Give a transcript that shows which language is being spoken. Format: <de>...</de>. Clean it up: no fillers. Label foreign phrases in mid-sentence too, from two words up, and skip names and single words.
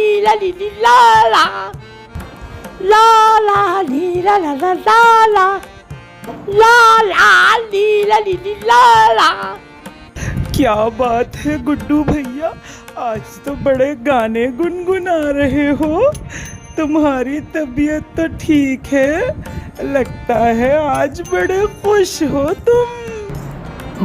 <hi>ला ली ली ला ला ला ला ली ला ला ला ला ला ला ला ली ला ली ली ला ला। क्या बात है गुड्डू भैया, आज तो बड़े गाने गुनगुना रहे हो। तुम्हारी तबीयत तो ठीक है, लगता है आज बड़े खुश हो तुम।</hi>